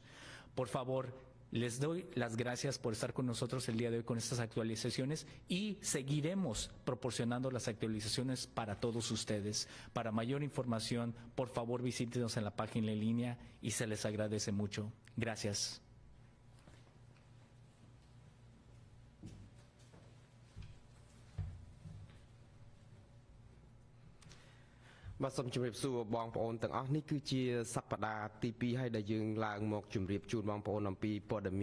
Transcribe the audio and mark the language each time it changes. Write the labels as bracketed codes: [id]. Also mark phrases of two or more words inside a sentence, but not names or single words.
[es] Por favor, les doy las gracias por estar con nosotros el día de hoy con estas actualizaciones y seguiremos proporcionando las actualizaciones para todos ustedes. Para mayor información, por favor visítenos en la página en línea y se les agradece mucho. Gracias. [km] បាទសូមជម្រាបសួរបងប្អូនទាំងអស់នេះគឺជាសប្តាហ៍ទី2ហើយដែលយើងឡើងមកជម្រាបជូនបងប្អូនអំពីព័ត៌